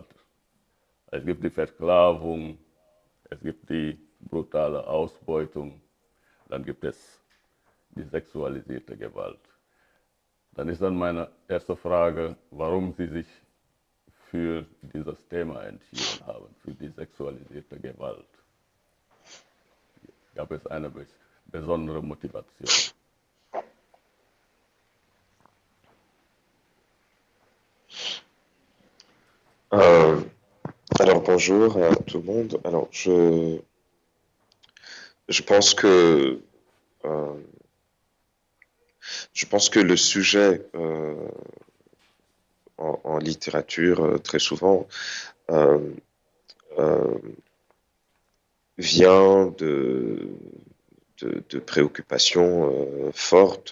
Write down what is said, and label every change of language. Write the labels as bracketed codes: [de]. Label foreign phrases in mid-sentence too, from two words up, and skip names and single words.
[de] Es gibt die Versklavung, es gibt die brutale Ausbeutung, dann gibt es die sexualisierte Gewalt. Dann ist dann meine erste Frage, warum Sie sich für dieses Thema entschieden haben, für die sexualisierte Gewalt. Gab es eine besondere Motivation? [fr] Alors bonjour à tout le monde. Alors je pense que je pense que le sujet en littérature, très souvent, euh, euh, vient de préoccupations fortes.